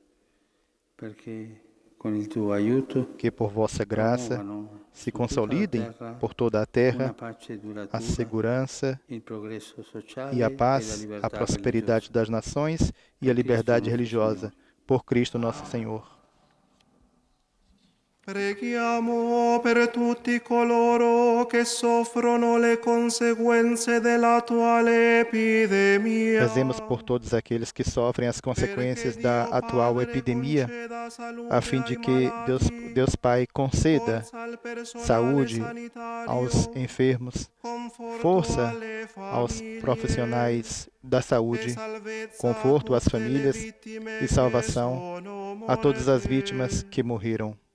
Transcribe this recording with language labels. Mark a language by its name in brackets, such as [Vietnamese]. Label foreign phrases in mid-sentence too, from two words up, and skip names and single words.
[Portuguese] que por vossa graça se consolidem por toda a terra a segurança e a paz, a prosperidade das nações e a liberdade religiosa, por Cristo nosso Senhor. [Italian] Preghiamo per tutti coloro che soffrono le conseguenze dell'attuale epidemia. [Portuguese] Rezemos por todos aqueles que sofrem as consequências da atual epidemia, a fim de que Deus Pai conceda saúde aos enfermos, força aos profissionais da saúde, conforto às famílias e salvação a todas as vítimas que morreram.